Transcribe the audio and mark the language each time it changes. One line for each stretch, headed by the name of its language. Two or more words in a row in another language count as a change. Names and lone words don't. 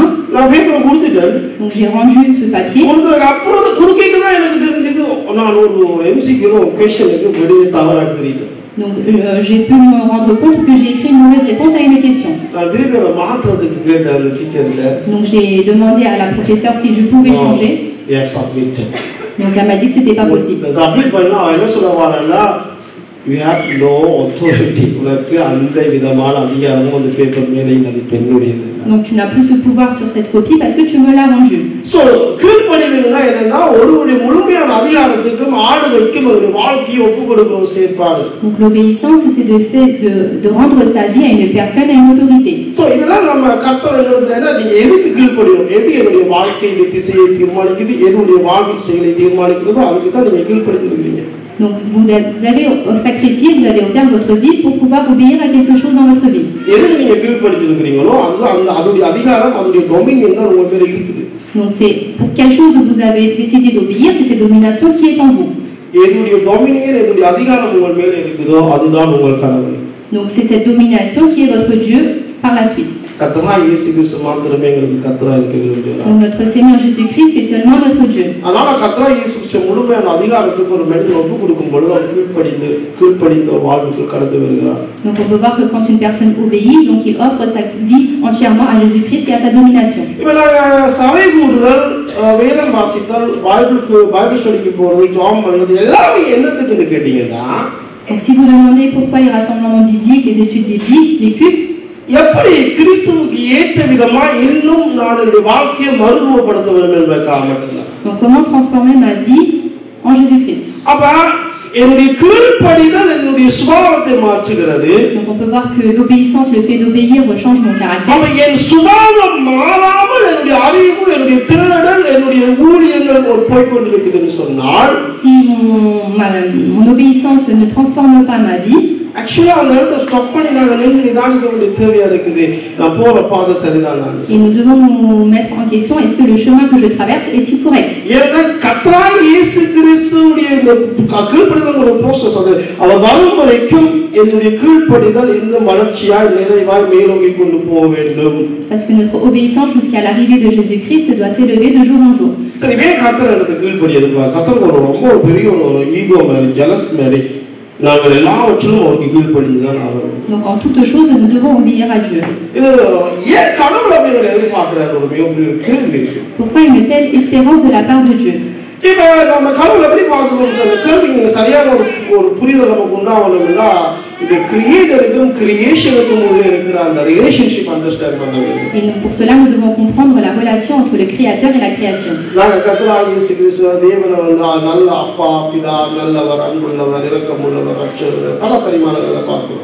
French: Donc j'ai rendu ce papier. Donc j'ai pu me rendre compte que j'ai écrit une mauvaise réponse à une question. Donc j'ai demandé à la professeure si je pouvais changer. Donc elle m'a dit que c'était pas possible.
English: You have no authority.
French: Donc tu n'as plus ce pouvoir sur cette copie parce que tu me l'as rendue.
Tamil: ஸோ கீழ்ப்படிதல்னா என்னன்னா ஒருவருடைய முழுமையான அதிகாரத்துக்கும் ஆளுகைக்கும் அவருடைய வாழ்க்கையை ஒப்புக் கொடுக்கிற ஒரு செயற்பாடு.
French: Donc l'obéissance, c'est de rendre sa vie à une personne, à une autorité.
Tamil: ஸோ இதெல்லாம் நம்ம கர்த்தர் என்ன நீங்க எதுக்கு கீழ்ப்படியணும், எது என்னுடைய வாழ்க்கையுடைய திசையை தீர்மானிக்குது, எதுடைய வாழ்க்கை செயலை தீர்மானிக்கிறதோ அதுக்கு தான் நீங்க கீழ்ப்படித்திருக்கிறீங்க.
French: Donc vous allez sacrifier, vous allez offrir votre vie pour pouvoir obéir à quelque chose dans votre vie.
Tamil: எதுக்கு நீங்க கீழ்ப்படித்திருக்கிறீங்களோ அதுதான் அதோடைய அதிகாரம், அதோடைய டொமினியன் தான் உங்க மேல இருக்குது.
French: Donc c'est pour quelle chose vous avez décidé d'obéir, c'est cette domination qui est en vous.
Tamil: எதுடைய டொமினியன், எதுடைய அதிகாரம் உங்க மேல இருக்குதோ அதுதான் உங்கள் கடவுள்.
French: Donc c'est cette domination qui est votre Dieu par la suite.
Tamil: கர்த்தராகிய இயேசு கிறிஸ்து மாத்திரமே எங்களுக்கு கர்த்தராக இருக்கிறார்.
French: Donc notre Seigneur Jésus-Christ est seulement notre Dieu.
Tamil: அதனால கர்த்தராகிய இயேசு கிறிஸ்து முழுமையான அதிகாரத்துக்கு ஒரு மனிதன் ஒப்புக் கொடுக்கும் பொழுது அவன் கீழ்ப்படிந்த வாழ்வுக்குள் கடந்து வருகிறார்.
French: Donc on peut voir que quand une personne obéit, donc il offre sa vie entièrement à Jésus-Christ et à sa domination.
Tamil: இப்போ நாங்கள் சபை கூடுதல், வேதம் வாசித்தல்,
English: Bible study
Tamil: போகிறது, ஜாம் பண்ணுறது எல்லாமே என்னத்துக்குன்னு கேட்டீங்கன்னா,
French: donc si vous demandez pourquoi les rassemblements bibliques, les études bibliques, les cultes,
Tamil: எப்படி கிறிஸ்துவுக்கு ஏற்ற விதமா இன்னும் நான் என்னுடைய வாழ்க்கையை மறுரூபப்படுத்த வேண்டும் என்பதற்காக மட்டும்தான்.
French: donc comment transformer ma vie en Jésus-Christ.
Tamil: அப்ப என்னுடைய கீழ்ப்படிதல் என்னுடைய சுபாவத்தை மாற்றுகிறது.
French: Donc on peut voir que l'obéissance, le fait d'obéir change mon caractère.
Tamil: அப்ப என் சுபாவம் மாறாமல் என்னுடைய அறிவு, என்னுடைய தேடல், என்னுடைய ஊழியங்கள் ஒரு போய் கொண்டிருக்குதுன்னு சொன்னால்,
French: si mon obéissance ne transforme pas ma vie,
Tamil: ஆக்சுவலா அந்த இடத்துல ஸ்டாப் பண்ணி நாங்க நின்று நிதானிக்க வேண்டிய தேவையா இருக்குது. நான் போற பாதை சரிதான்.
French: Et nous devons nous mettre en question, est-ce que le chemin que je traverse est-il correct?
Tamil: ஏன்னா கர்த்தராகிய இயேசு கிறிஸ்துவுடைய இந்த கீழ்ப்படிதல் ஒரு process. அது அவர் வரும் வரைக்கும் என்னுடைய கீழ்ப்படிதல் இன்னும் வளர்ச்சியாய் நிறைவாய் மேலோங்கி கொண்டு போக வேண்டும்.
French: Parce que notre obéissance jusqu'à l'arrivée de Jésus-Christ doit s'élever de jour en jour.
Tamil: சரி, ஏன் கர்த்தர் எனக்கு கீழ்ப்படியது? கர்த்தருக்கு ரொம்ப பெரிய ஒரு ஈகோ மாதிரி, ஜெலஸ் மாதிரி. நாங்கள் எல்லாவற்றிலும் அவருக்கு கீழ்ப்படிந்து தான் ஆகணும்.
French: Donc en toute chose nous devons obéir à Dieu.
Tamil: இது ஏன் கடவுள் அப்படி எதிர்பார்க்கிறார் ஒரு மிகப்பெரிய கேள்வி இருக்கு.
French: Pourquoi une telle espérance de la part de Dieu?
Tamil: இப்போ நம்ம கடவுள் எப்படி பார்க்கணும் சொல்ற கேள்வி நீங்க சரியான ஒரு புரிதல் நமக்கு உண்டாகணும்னா இந்த கிரியேட்டருக்கும் கிரியேஷனுக்கும் உள்ள இருக்கிற அந்த
English: relationship understand
Tamil: பண்ண வேண்டும்.
French: Et pour cela nous devons comprendre la relation entre le créateur et la création.
Tamil: நாங்க கர்த்தராகிய இயேசு கிறிஸ்து தேவனை நல்ல அப்பா, பிதா, நல்லவர், அன்புள்ளவர், இரக்கமுள்ளவர், ரட்சகர், பல பரிமாணங்களை பார்க்கிறோம்.